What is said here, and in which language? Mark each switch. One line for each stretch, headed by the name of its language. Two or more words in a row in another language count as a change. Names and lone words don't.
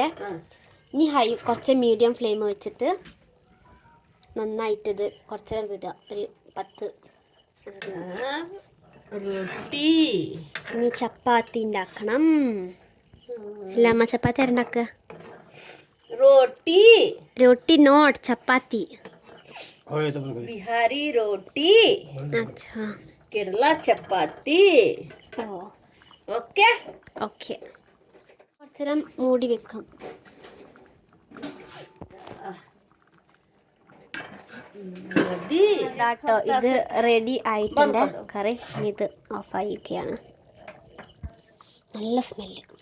Malayalam: ഇനി കുറച്ച് മീഡിയം ഫ്ലെയിം വെച്ചിട്ട് നന്നായിട്ടിത് കുറച്ച് നേരം വിടുക. ഒരു 10 റൊട്ടി. ഇനി ചപ്പാത്തി ഉണ്ടാക്കണം. അല്ല അമ്മ ചപ്പാത്തി ആരുണ്ടാക്കുക?
Hindi: रोटी नोट चपाती बिहारी रोटी. अच्छा केरला चपाती.
English: OK OK
Malayalam: കുറച്ചേരം മൂടി വെക്കാം. ഇതാട്ടോ ഇത് റെഡി ആയിട്ടുണ്ട് കറി. ഇത് ഓഫായിരിക്കുകയാണ്. നല്ല സ്മെല്ല്.